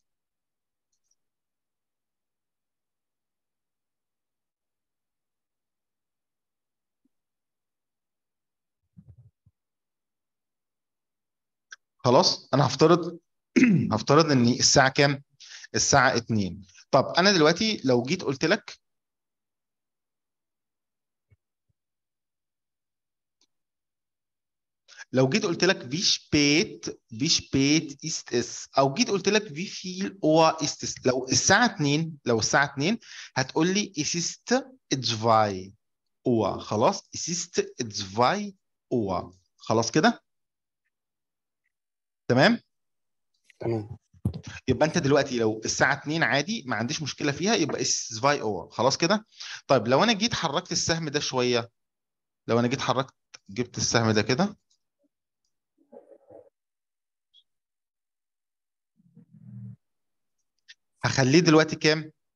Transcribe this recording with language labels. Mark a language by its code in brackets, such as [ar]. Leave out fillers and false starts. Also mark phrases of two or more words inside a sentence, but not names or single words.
[ar] خلاص انا هفترض هفترض ان الساعة كام؟ الساعة 2. طب انا دلوقتي لو جيت قلت لك، [de] wie spät ist es، [ar] او جيت قلت لك [de] wie viel Uhr ist es. [ar] لو الساعة 2، هتقول لي [de] es ist 2 Uhr. خلاص es ist 2 Uhr. [ar] خلاص كده تمام. تمام. يبقى انت دلوقتي لو الساعه 2 عادي ما عنديش مشكله فيها، يبقى [de] es zwei Uhr. [ar] خلاص كده. طيب لو انا جيت حركت السهم ده شويه، لو انا جيت حركت جبت السهم ده كده، هخليه دلوقتي كام؟